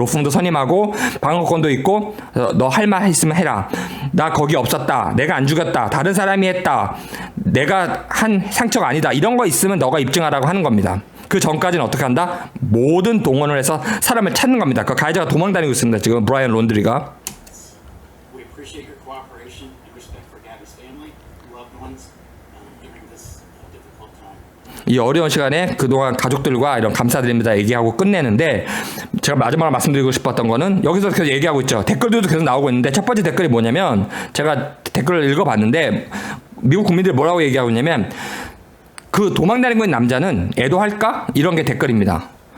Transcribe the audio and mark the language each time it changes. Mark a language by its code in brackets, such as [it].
[ko] 로펌도 선임하고 방어권도 있고 너 할 말 있으면 해라. 나 거기 없었다. 내가 안 죽였다. 다른 사람이 했다. 내가 한 상처가 아니다. 이런 거 있으면 너가 입증하라고 하는 겁니다. 그 전까지는 어떻게 한다? 모든 동원을 해서 사람을 찾는 겁니다. 그 가해자가 도망 다니고 있습니다. 지금 브라이언 론드리가. [en] We appreciate your cooperation and respect for Gabby's family, loved ones during this difficult time. [ko] 이 어려운 시간에 그동안 가족들과 이런 감사드립니다 얘기하고 끝내는데 제가 마지막으로 말씀드리고 싶었던 거는 여기서 계속 얘기하고 있죠. 댓글들도 계속 나오고 있는데 첫 번째 댓글이 뭐냐면 제가 댓글을 읽어봤는데 미국 국민들이 뭐라고 얘기하고 있냐면 그 도망다니고 있는 남자는 애도할까? 이런 게 댓글입니다.